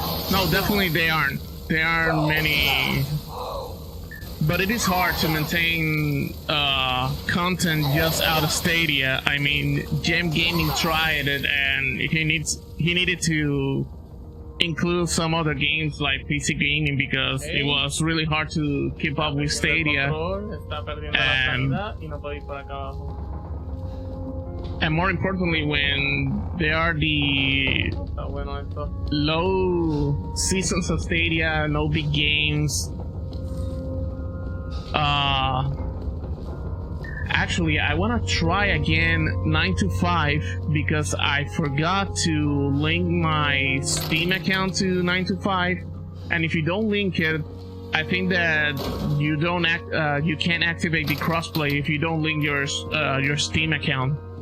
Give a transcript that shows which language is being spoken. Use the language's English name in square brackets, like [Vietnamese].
[English] No, definitely they aren't. There aren't many. But it is hard to maintain content just out of Stadia. I mean, GFuel tried it, and he needed to include some other games like PC gaming because it was really hard to keep up with Stadia. [Spanish] Está perdiendo la calidad y no puede ir por acá abajo. [English] And more importantly, when there are the [Spanish] Está bueno esto. [English] low seasons of Stadia, no big games. Actually, I want to try again 9 to 5 because I forgot to link my Steam account to 9 to 5, and if you don't link it, I think that you can't activate the crossplay if you don't link your Steam account.